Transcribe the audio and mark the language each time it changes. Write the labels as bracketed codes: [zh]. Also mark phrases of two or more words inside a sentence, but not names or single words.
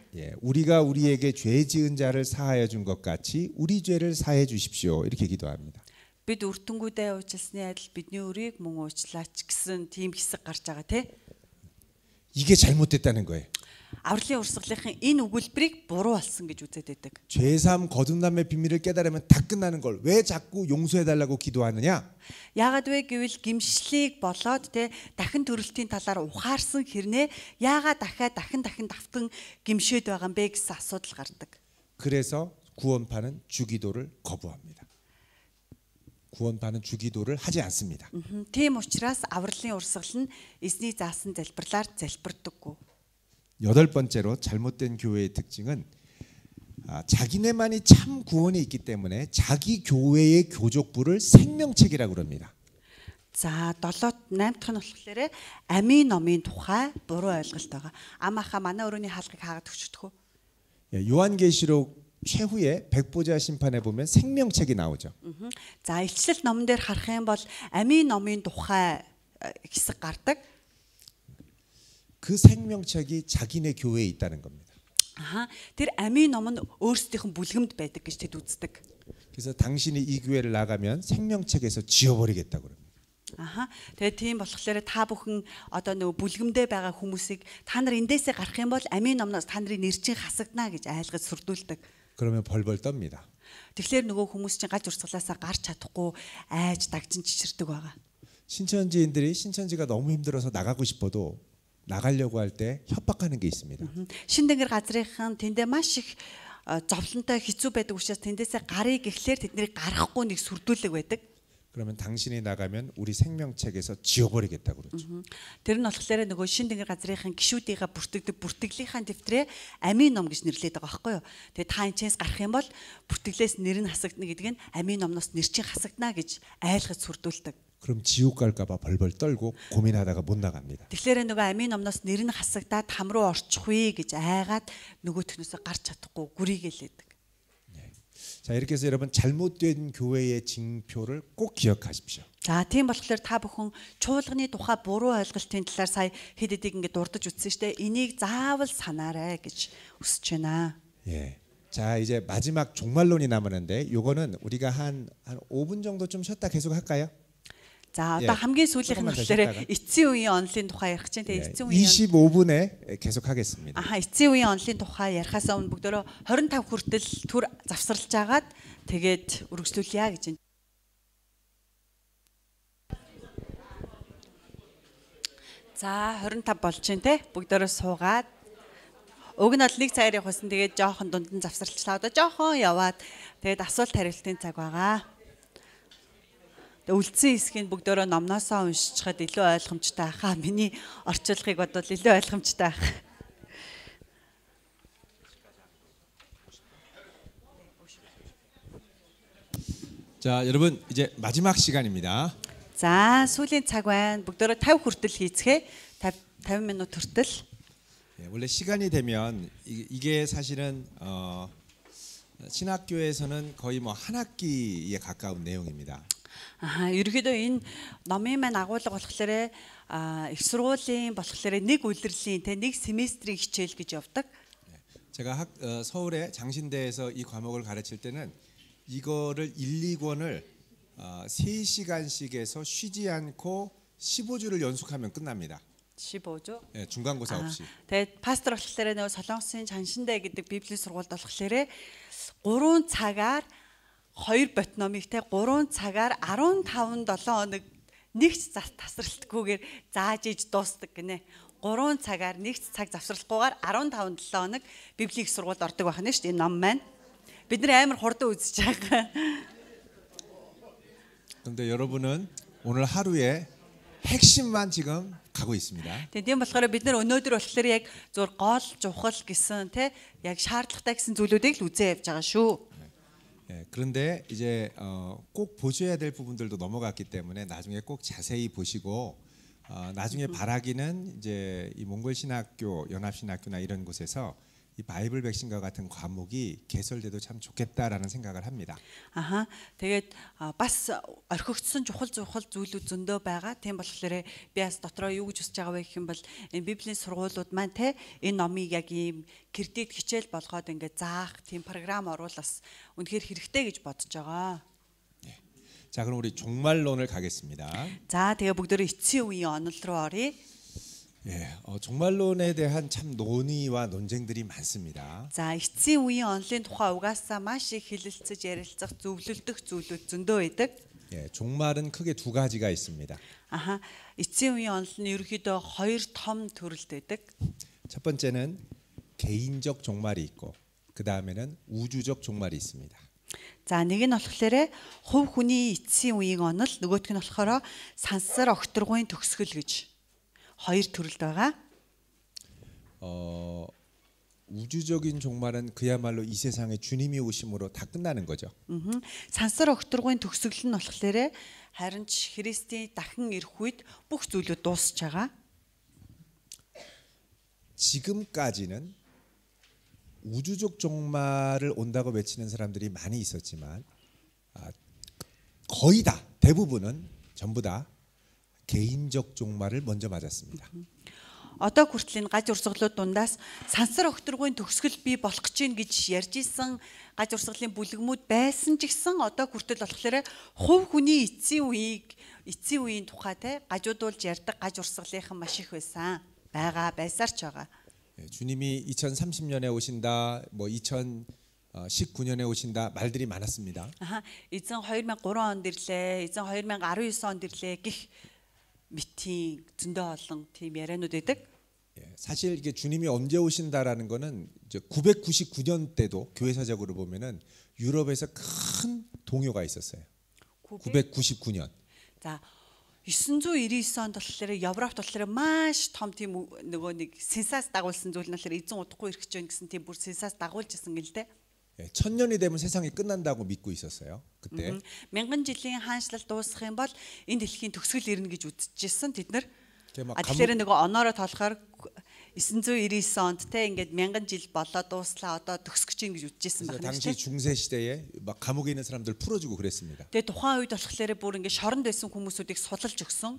[ko] 예, 우리가 우리에게 죄 지은 자를 사하여 준 것 같이 우리 죄를 사해 주십시오. 이렇게 기도합니다. [mn] Бид өртөнгүүдээ уучлсны адил бидний өрийг мөн уучлаач гэсэн тийм хэсэг гарч байгаа тий. [ko] 이게 잘못됐다는 거예요. [mn] Авралын урсгалынхын энэ өгүүлбэрийг буруу болсон гэж үзээд байдаг. [ko] 죄사함 거듭남의 비밀을 깨달으면 다 끝나는 걸 왜 자꾸 용서해 달라고 기도하느냐? [mn] Яагаад вэ гэвэл гимшлийг болоод те дахин төрөлтийн талаар ухаарсан хэрнээ яагаад дахин давтан гимшээд байгаа юм бэ гэсэн асуудал гардаг. [ko] 그래서 구원파는 주기도를 거부합니다. 구원받는 주기도를 하지 않습니다. [mn] Тийм учраас авралын урсгал нь эзний заасан залбирлаар залбирдаггүй. [ko] 여덟 번째로 잘못된 교회의 특징은 자기네만이 참 구원이 있기 때문에 자기 교회의 교족부를 생명책이라고 그럽니다. [mn] За 8 дахь нь болохоор амийн номын тухай буруу ойлголт байгаа. Амааха манай өрөөний хаалгыг хаагаад өгчдөг. [ko] 요한계시록 최후에 백보자 심판에 보면 생명책이 나오죠. [mn] За илчлэл номон дээр харах юм бол амийн номын тухай хэсэг гардаг. [ko] 그 생명책이 자기네 교회에 있다는 겁니다. [mn] Тэр амийн ном нь өөрсдийнх нь бүлгэмд байдаг гэж тэд үздэг. [ko] 그래서 당신이 이 교회를 나가면 생명책에서 지워버리겠다고 그럽니다. [mn] Тэгээ тийм болохоор та бүхэн одоо нөгөө бүлгэмдээ байгаа хүмүүсийг та нар эндээсээ гарах юм бол амийн номноос та нарын нэр чинь хасагдана гэж айлгаж сүрдүүлдэг. [ko] 그러면 벌벌 떱니다. [mn] Тэгэхээр нөгөө хүмүүс чинь галж урсгалаасаа гарч чадахгүй айж дагжин чичирдэг байгаа. [ko] 신천지인들이 신천지가 너무 힘들어서 나가고 싶어도 나가려고 할 때 협박하는 게 있습니다. [mn] Шиндэнгэр газрынхан тэндээ маш их зовлонтой хэцүү байдаг учраас тэндээсээ гарыг гэхлээр тэднийг гарахгүй нэг сүрдүүлэг байдаг. [ko] 그러면 당신이 나가면 우리 생명책에서 지워버리겠다고 그러죠. [mn] Тэр нь болохоор нөгөө шиндэнгэр газрынхан гişүүдийнхаа бүртгэлийнхаа дэвтрээ амийн ном гэж нэрлэдэг байгаа байхгүй юу. Тэгээ та энэчээс гарах юм бол бүртгэлээс нэр нь хасагдана гэдэг нь амийн номноос нэр чинь хасагдана гэж айлгаж сүрдүүлдэг. [ko] 그럼 지옥 갈까봐 벌벌 떨고 고민하다가 못 나갑니다. [mn] Тэгэхээр нөгөө амийн номноос нэр нь хасагдаад там руу орчих вэ гэж айгаад нөгөө төнөөсөө гарч чадахгүй гүрийгэлээдэг. [ko] 자, 이렇게 해서 여러분 잘못된 교회의 징표를 꼭 기억하십시오. [mn] За тийм болохоор та бүхэн чуулганы тухай буруу ойлголтын талаар сая хэд хэдийг ингээд дурдж үзсэн шүү дээ. Энийг заавал санаарай гэж хүсэж байна. [ko] 예. 자, 이제 마지막 종말론이 남았는데 요거는 우리가 한 5분 정도 좀 쉬었다 계속 할까요? [mn] За одоо хамгийн сүүлийнх нь болохоор эцсийн үеийн онлын тухай ярих чинь тэгээ эцсийн үеийн [ko] 25분에 계속 하겠습니다. [mn] эцсийн үеийн онлын тухай ярихаас өмнө бүгдөө 25 хүртэл түр завсарлаж агаад тэгээд үргэлжлүүлье гэж байна. За 25 болж байна те бүгдөө суугаад уг нь бол нэг цагаар явах байсан тэгээд жоохон дундан завсарлалаа одоо жоохон яваад тэгээд асуулт хариултын цаг байгаа. Үлдсэн хэсгийг бүгдөө номноосоо уншчихад илүү ойлгомжтой байхаа. Миний орчуулгыг бодвол илүү ойлгомжтой байх. [ko] 자, 여러분 이제 마지막 시간입니다. [mn] За, сүүлийн цаг байна. бүгдөө 50 хүртэл хийцгээе. 50 минут хүртэл. [ko] 예, 원래 시간이 되면 이게 사실은 신학교에서는 거의 뭐 한 학기에 가까운 내용입니다. [mn] ерөөдөө энэ номын маань агуулга болохоор их сургуулийн болохоор нэг улирлын те нэг семестрийн хичээл гэж явдаг. [ko] 제가 서울의 장신대에서 이 과목을 가르칠 때는 이거를 1, 2권을 3시간씩 해서 쉬지 않고 15주를 연속하면 끝납니다. 15주? 예, 중간고사 없이. [mn] Тэгээд пастор болохоор нөгөө Солонгосын Жаншиндэ гэдэг библийн сургуульд болохоор 3 цагаар 2 бот номыг те 3 цагаар 15-7 хоног нэгч тасралтгүйгээр зааж иж дуустдаг гинэ. 3 цагаар нэгч цаг завсралгүйгээр 15-7 хоног библийн сургуульд ордог байх нь шүү дээ энэ ном маань. Бид нэр амар хурдан үзэж байгаа. [ko] 근데 여러분은 오늘 하루에 핵심만 지금 가고 있습니다. [mn] Тийм болохоор бид нар өнөөдөр болохоор яг зур гол чухал гэсэн те яг шаардлагатай гэсэн зүйлүүдийг л үзээ явж байгаа шүү. [ko] 예, 그런데 이제 꼭 보셔야 될 부분들도 넘어갔기 때문에 나중에 꼭 자세히 보시고 나중에 바라기는 이제 이 몽골 신학교, 연합 신학교나 이런 곳에서 이 바이블 백신과 같은 과목이 개설돼도 참 좋겠다라는 생각을 합니다. [mn] Тэгээд бас орхигдсон чухал зүйлүүд зөндөө байгаа. Тийм болохоор би бас дотроо юу гэж хүсэж байгаа вэ гэх юм бол энэ библийн сургуулиуд маань те энэ номыг яг ийм кредит хичээл болгоод ингээд заах тийм програм оруулах үнэхээр хэрэгтэй гэж бодож байгаа. [ko] 자, 그럼 우리 종말론을 가겠습니다. [mn] За, тэгээ бүгдөө эцсийн үеийн онол руу оръё. [ko] 예, 종말론에 대한 참 논의와 논쟁들이 많습니다. [mn] За, эцсийн үеийн онолын тухай угаасаа маш их хэлэлцэж ярилцах, зөвлөлдөх зүйлүүд зөндөө байдаг. [ko] 예, 종말은 크게 두 가지가 있습니다. [mn] эцсийн үеийн онол нь ерөнхийдөө хоёр том төрөлд байдаг. [ko] 첫 번째는 개인적 종말이 있고 그 다음에는 우주적 종말이 있습니다. [mn] За нэг нь болохоор хувь хүний эцсийн үеийн онол, нөгөөх нь болохоор сансар огторгуйн төгсгөл гэж хоёр төрөлд байгаа. [ko] 우주적인 종말은 그야말로 이 세상에 주님이 오심으로 다 끝나는 거죠. [mn] Сансар огторгуйн төгсгөл нь болохоор харин ч Христийн дахин ирэх үед бүх зүйлүүд дуусч байгаа. [ko] 지금까지는 우주적 종말을 온다고 외치는 사람들이 많이 있었지만 거의 다 대부분은 전부 다 개인적 종말을 먼저 맞았습니다. [mn] Одоо хүртэл энэ гаж урсгалууд дундаас сансар огторгуйн төгсгөл бий болох гэж байна гэж ярьж исэн гаж урсгалын бүлгэмүүд байсан ч гэсэн одоо хүртэл болохоор хувь хүний эцсийн үеийн тухай те гажуудуулж ярьдаг гаж урсгалынхан маш их байсаар ч байгаа. [ko] 주님이 2030년에 오신다, 뭐 2019년에 오신다 말들이 많았습니다. [mn] Эзэн 2003 онд ирлээ, эзэн 2019 онд ирлээ гэх 미팅 зөндөө олон тийм яриануд байдаг. [ko] 사실 이게 주님이 언제 오신다라는 거는 이제 999년 때도 교회사적으로 보면은 유럽에서 큰 동요가 있었어요. 999년. [mn] 자, 999 онд болохоор Европт болохоор маш том тийм нөгөө нэг сенсац дагуулсан зүйл нь болохоор эзэн удахгүй ирэх гэж байна гэсэн тийм бүр сенсац дагуулж исэн гэл дээ. [ko] 1000년이 되면 세상이 끝난다고 믿고 있었어요. 그때. [mn] 1000 жилийн хаанчлал дуусах юм бол энэ дэлхийн төгсгөл ирнэ гэж үзчихсэн тэд нар. Тэгэхээр нөгөө оноороо тоолохоор 999 онд те ингээд 1000 жил болоо дууслаа одоо төгсөх гэж ингэж үзчихсэн байна. [ko] 당시 중세 시대에 막 감옥에 있는 사람들 풀어주고 그랬습니다. [mn] Тэгээ тухайн үед болохоор бүр ингээд шоронд байсан хүмүүсүүдийг судалж өгсөн.